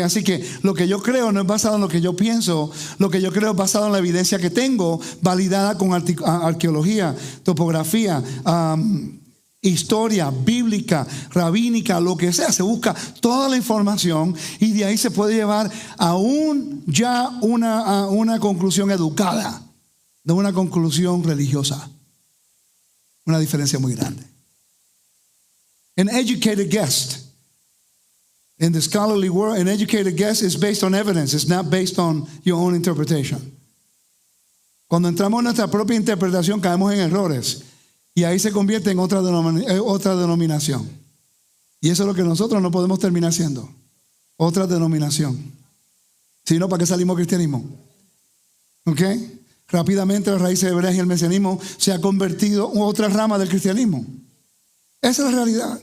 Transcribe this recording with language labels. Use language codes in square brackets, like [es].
[es] Así que lo que yo creo no es basado en lo que yo pienso, lo que yo creo es basado en la evidencia que tengo, validada con arqueología, topografía, historia bíblica, rabínica, lo que sea. Se busca toda la información y de ahí se puede llevar a una conclusión educada, no una conclusión religiosa. Una diferencia muy grande. [en] An educated guess. In the scholarly world, an educated guess is based on evidence. It's not based on your own interpretation. [es] Cuando entramos en nuestra propia interpretación, caemos en errores. Y ahí se convierte en otra denominación. Y eso es lo que nosotros no podemos terminar siendo. Otra denominación. Si no, ¿para qué salimos cristianismo? ¿Ok? Rápidamente las raíces hebreas y el mesianismo se ha convertido en otra rama del cristianismo. Esa es la realidad.